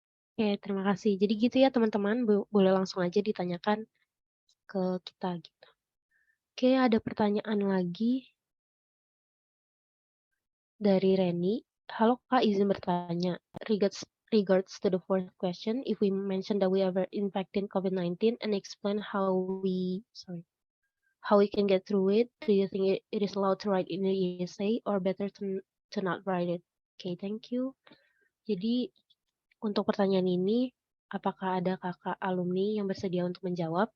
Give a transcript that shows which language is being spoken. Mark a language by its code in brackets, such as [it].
[id] Oke, terima kasih. Jadi gitu ya teman-teman, boleh langsung aja ditanyakan ke kita gitu. Oke, ada pertanyaan lagi dari Reni. Halo Kak, izin bertanya. [en] Regards to the fourth question, if we mention that we ever infected COVID-19 and explain how we can get through it, do you think it is allowed to write in the essay or better to not write it? Okay, thank you. [id] Jadi untuk pertanyaan ini, apakah ada kakak alumni yang bersedia untuk menjawab?